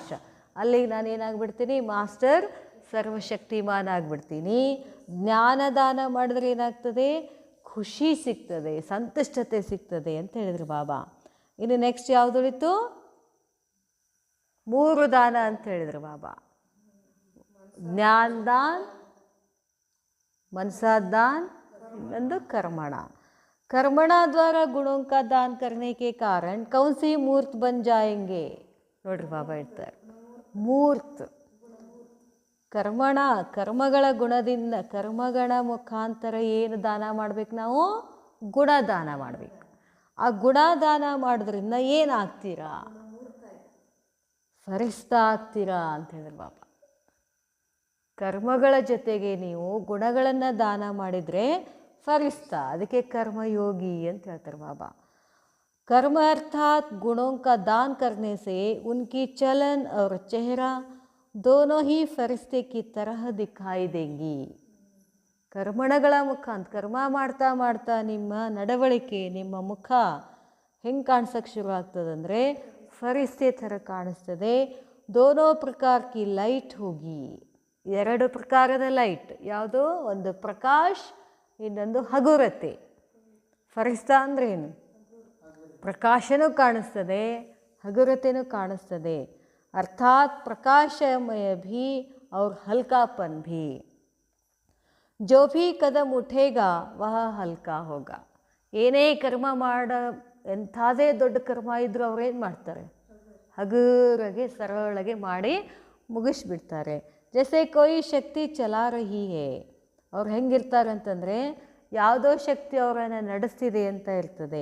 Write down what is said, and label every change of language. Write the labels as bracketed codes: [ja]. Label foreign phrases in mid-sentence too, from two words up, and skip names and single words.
[kn] ಅಲ್ಲಿಗೆ ನಾನು ಏನಾಗ್ಬಿಡ್ತೀನಿ? ಮಾಸ್ಟರ್ ಸರ್ವಶಕ್ತಿಮಾನ್ ಆಗಿಬಿಡ್ತೀನಿ. ಜ್ಞಾನದಾನ ಮಾಡಿದ್ರೆ ಏನಾಗ್ತದೆ? ಖುಷಿ ಸಿಗ್ತದೆ, ಸಂತುಷ್ಟತೆ ಸಿಗ್ತದೆ ಅಂತ ಹೇಳಿದ್ರು ಬಾಬಾ. ಇನ್ನು ನೆಕ್ಸ್ಟ್ ಯಾವುದುಳಿತು? 3 ದಾನ ಅಂತ ಹೇಳಿದ್ರು ಬಾಬಾ. ಜ್ಞಾನ ದಾನ್, [hi] मनसा दान, ಇನ್ನೊಂದು कर्मण. कर्मण द्वारा गुणों का दान करने के कारण कौन सी मूर्त बन जाएंगे? [kn] ನೋಡ್ರಿ ಬಾಬಾ ಹೇಳ್ತಾರೆ, ಮೂರ್ತ್ ಕರ್ಮಣ, ಕರ್ಮಗಳ ಗುಣದಿಂದ, ಕರ್ಮಗಳ ಮುಖಾಂತರ ಏನು ದಾನ ಮಾಡ್ಬೇಕು? ನಾವು ಗುಣದಾನ ಮಾಡಬೇಕು. ಆ ಗುಣದಾನ ಮಾಡೋದ್ರಿಂದ ಏನಾಗ್ತೀರಾ? ಫರಿಸ್ತಾ ಆಗ್ತೀರಾ ಅಂತ ಹೇಳಿದ್ರು ಬಾಬಾ. ಕರ್ಮಗಳ ಜೊತೆಗೆ ನೀವು ಗುಣಗಳನ್ನು ದಾನ ಮಾಡಿದರೆ ಫರಿಸ್ತಾ, ಅದಕ್ಕೆ ಕರ್ಮಯೋಗಿ ಅಂತ ಹೇಳ್ತಾರೆ ಬಾಬಾ. [hi] कर्म अर्थात गुणों का दान करने से उनकी चलन और चेहरा दोनों ही फरिश्ते की तरह दिखाई देंगी. [kn] ಕರ್ಮಣಗಳ ಮುಖಾಂತರ, ಕರ್ಮ ಮಾಡ್ತಾ ಮಾಡ್ತಾ ನಿಮ್ಮ ನಡವಳಿಕೆ, ನಿಮ್ಮ ಮುಖ ಹೆಂಗೆ ಕಾಣಿಸೋಕ್ಕೆ ಶುರು ಆಗ್ತದಂದರೆ ಫರಿಸ್ತೆ ಥರ ಕಾಣಿಸ್ತದೆ. [hi] दोनों प्रकार की लाइट होगी, [kn] 2 ಪ್ರಕಾರದ ಲೈಟ್. ಯಾವುದು? ಒಂದು ಪ್ರಕಾಶ್, ಇನ್ನೊಂದು ಹಗುರತೆ. ಫರಿಸ್ತಾ ಅಂದ್ರೆ ಏನು? ಪ್ರಕಾಶನೂ ಕಾಣಿಸ್ತದೆ, ಹಗುರತೆನೂ ಕಾಣಿಸ್ತದೆ. [hi] अर्थात् प्रकाशमय भी और हल्कापन भी. जो भी कदम उठेगा वह हल्का होगा. [kn] ಏನೇ ಕರ್ಮ ಎಂಥದೇ ದೊಡ್ಡ ಕರ್ಮ ಇದ್ದರೂ ಅವ್ರೇನು ಮಾಡ್ತಾರೆ? ಹಗುರಗೆ ಸರಳಗೆ ಮಾಡಿ ಮುಗಿಸ್ಬಿಡ್ತಾರೆ. [hi] जैसे कोई शक्ति चला रही है. [kn] ಅವ್ರು ಹೆಂಗಿರ್ತಾರೆ ಅಂತಂದರೆ ಯಾವುದೋ ಶಕ್ತಿ ಅವರನ್ನು ನಡೆಸ್ತಿದೆ ಅಂತ ಇರ್ತದೆ.